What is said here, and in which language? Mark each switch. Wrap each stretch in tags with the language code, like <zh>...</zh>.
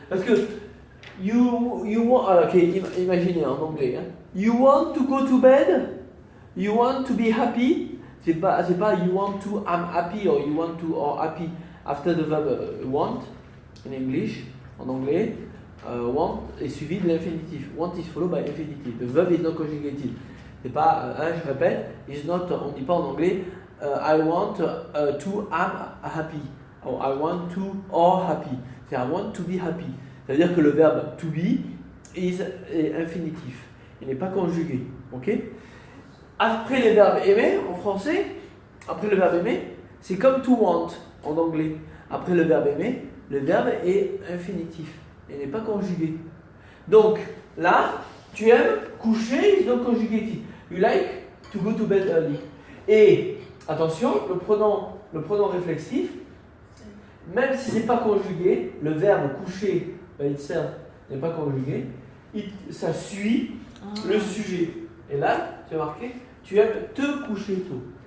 <fr>Parce que</fr> <en>you want, ok,</en> <fr>imaginez en anglais.</fr> <en>Hein? You want to go to bed? You want to be happy? C'est pas you want to, I'm happy, or you want to, or happy. After the verb want, in English,</en> <fr>en anglais,</fr> <en>want</en> <fr>est suivi de l'infinitif.</fr> <en>Want is followed by infinitive. The verb is not conjugated.</en> <fr>C'est pas, je répète,</fr> <en>is not,</en> <fr>on dit pas en anglais,</fr> <en>I want to, am happy. Or I want to, or happy. C'est I want to be happy.</en> <fr>C'est-à-dire que le verbe to be</fr> <en>is infinitif.</en> <fr>Il n'est pas conjugué. Ok? Après les verbes aimer, en français, après le verbe aimer, c'est comme to want en anglais. Après le verbe aimer, le verbe est infinitif. Il n'est pas conjugué. Donc, là, tu aimes coucher,</fr> <en>is not conjugated. You like to go to bed early.</en> <fr>Et, attention, le pronom réflexif, même si ce n'est pas conjugué, le verbe coucher,</fr> <en>by itself,</en> <fr>n'est pas conjugué, ça suit le sujet. Et là, tu as marqué, tu aimes te coucher tôt.</fr>